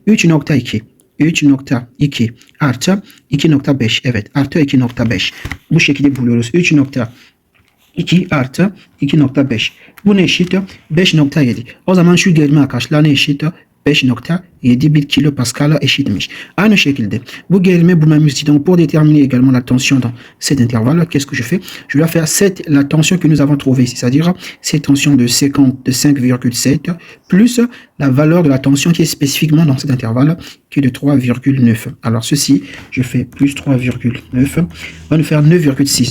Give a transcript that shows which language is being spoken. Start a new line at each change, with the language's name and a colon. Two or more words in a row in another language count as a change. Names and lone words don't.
Turkish: 3.2. 3.2 artı 2.5. Evet, artı 2.5. Bu şekilde buluyoruz. 3.2 artı 2.5. Bu ne eşit? 5.7. O zaman şu gelme arkadaşlar ne eşit? 5.7 bir kilopascal eşitmiş. Aynı şekilde bu gelme bulmamız için
French: donc pour déterminer également la tension dans cet intervalle, qu'est-ce que je fais? Je dois faire la tension que nous avons trouvée ici, c'est-à-dire cette tension de 5,7 plus la valeur de la tension qui est spécifiquement dans cet intervalle qui est de 3,9. Alors ceci, je fais plus 3,9, va nous faire 9,6.